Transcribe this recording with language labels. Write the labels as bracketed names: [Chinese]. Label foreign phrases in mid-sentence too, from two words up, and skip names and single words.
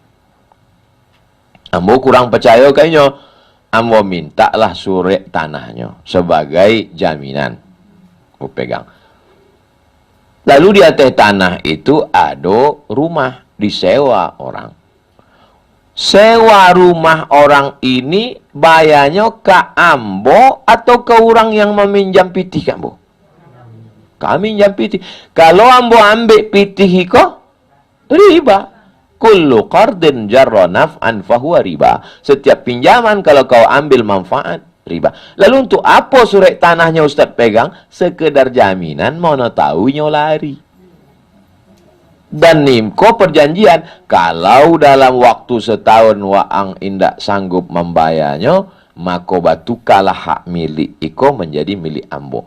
[Minangkabau] Ambo kurang percaya kayaknya, ambo mintalah surat tanahnya sebagai jaminan. [Indonesian] Mau pegang. Lalu di atas tanah itu ada rumah disewa orang. Sewa rumah orang ini bayarnya ke ambo atau ke orang yang meminjam [Minangkabau] pitih ambo? [Indonesian] Kami minjam pitih. [Minangkabau] Kalau ambo ambil pitih kok riba. [Arabic] كل قرض جر نفعا فهو ربا. [Indonesian] Setiap pinjaman kalau kau ambil manfaat, riba. Lalu untuk apa surat tanahnya Ustaz pegang? Sekedar jaminan, mana tahu nyo lari. Dan nimko perjanjian, kalau dalam waktu setahun [Minangkabau] waang indak sanggup [Indonesian] membayarnya, maka batukalah hak milik iko menjadi milik ambo.